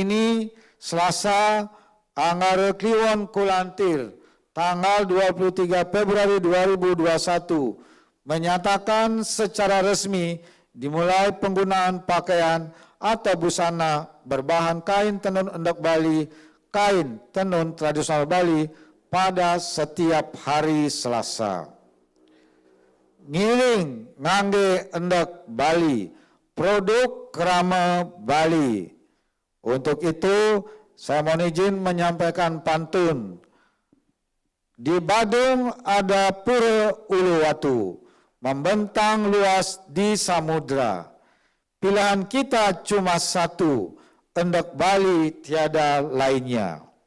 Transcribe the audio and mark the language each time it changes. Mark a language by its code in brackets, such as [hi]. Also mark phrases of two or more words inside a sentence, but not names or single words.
[id] ini Selasa Anggara Kliwon Kulantir tanggal 23 Februari 2021 menyatakan secara resmi dimulai penggunaan pakaian atau busana berbahan kain tenun undak Bali, kain tenun tradisional Bali pada setiap hari Selasa. [ban] Ngiring ngangge undak Bali, produk kerama Bali. [id] Untuk itu, saya mohon izin menyampaikan pantun. Di Badung ada Pura Uluwatu, membentang luas di samudra. Pilihan kita cuma satu, Endek Bali tiada lainnya.